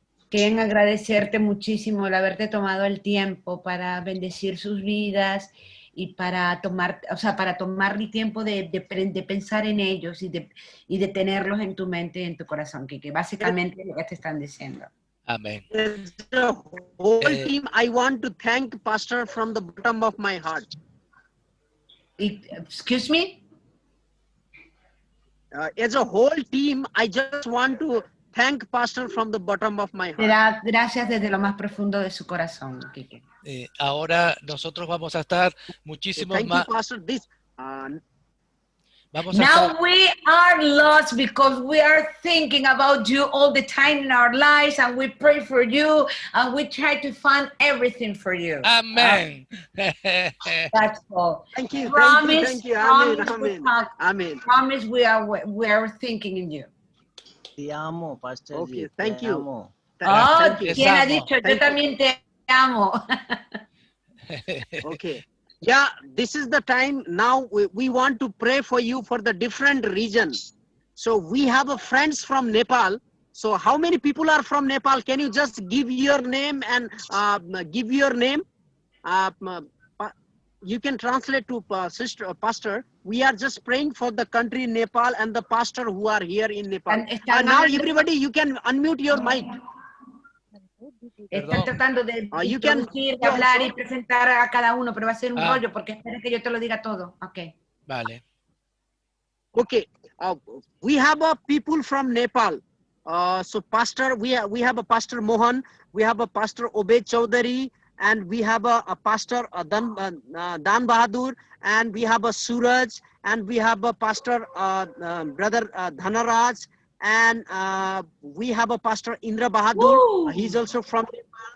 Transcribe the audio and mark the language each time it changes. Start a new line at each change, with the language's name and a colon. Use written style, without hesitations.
Spanish: Quieren agradecerte muchísimo el haberte tomado el tiempo para bendecir sus vidas y para tomar el tiempo de pensar en ellos y de tenerlos en tu mente y en tu corazón, que básicamente es lo que te están diciendo.
English: Amen. The whole team, I want to thank Pastor from the bottom of my heart. Excuse me? As a whole team, I just want to thank Pastor from the bottom of my heart.
Spanish: Gracias desde lo más profundo de su corazón, Kike. Ahora nosotros vamos a estar muchísimos más.
English: Thank you, Pastor. Now we are lost because we are thinking about you all the time in our lives, and we pray for you, and we try to find everything for you. Amen. That's all. Thank you. Promise. Thank you. Amen. Promise we are thinking in you.
Spanish: Te amo, Pastor.
English: Okay, thank you.
Spanish: Oh, ¿quién ha dicho? Yo también te amo.
English: Okay. Yeah, this is the time now we want to pray for you for the different regions. So we have friends from Nepal. So how many people are from Nepal? Can you just give your name and give your name? You can translate to Pastor. We are just praying for the country Nepal and the pastor who are here in Nepal. Now everybody, you can unmute your mic.
Spanish: Están tratando de introducir, de hablar y presentar a cada uno, pero va a ser un rollo porque espera que yo te lo diga todo.
English: Okay.
Spanish: Vale.
English: Okay. We have people from Nepal. So Pastor, we have a Pastor Mohan, we have a Pastor Obed Chaudhary, and we have a Pastor Dan Bahadur, and we have a Suraj, and we have a Pastor Brother Dhanaraj, and we have a Pastor Indra Bahadur. He's also from Nepal.